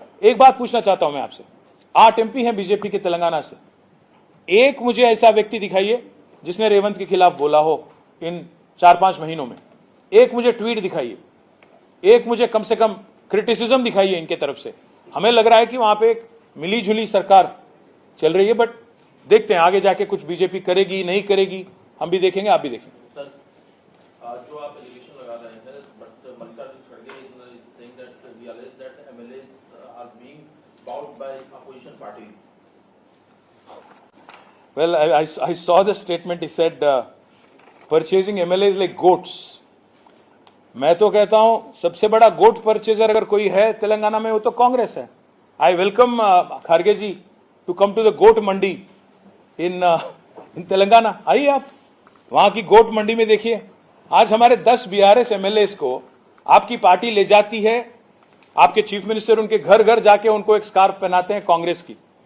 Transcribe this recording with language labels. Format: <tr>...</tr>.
<hi>एक बात पूछना चाहता हूं मैं आपसे, 8 एमपी हैं बीजेपी के तेलंगाना से, एक मुझे ऐसा व्यक्ति दिखाइए जिसने रेवंत के खिलाफ बोला हो इन 4-5 महीनों में. एक मुझे ट्वीट दिखाइए, एक मुझे कम से कम क्रिटिसिज्म दिखाइए इनके तरफ से. हमें लग रहा है कि वहां पे एक मिली जुली सरकार चल रही है, बट देखते हैं आगे जाके कुछ बीजेपी करेगी नहीं करेगी, हम भी देखेंगे, आप भी देखेंगे. सर, जो आप एलिगेशन लगा रहे हैं, बट</hi> <en>मल्लिकार्जुन खड़गे is saying that we allege that MLAs are being bowed by opposition parties. Well, I saw the statement. He said purchasing MLAs like goats.</en> <hi>मैं तो कहता हूं सबसे बड़ा गोट परचेजर अगर कोई है तेलंगाना में वो तो कांग्रेस है।</hi> <en>I welcome Kharge ji to come to the goat mandi in Telangana.</en> <hi>आइए आप वहां की गोट मंडी में देखिए, आज हमारे 10 बीआरएस एमएलएस को आपकी पार्टी ले जाती है, आपके चीफ मिनिस्टर उनके घर घर जाके उनको एक स्कार्फ पहनाते हैं कांग्रेस की।</hi>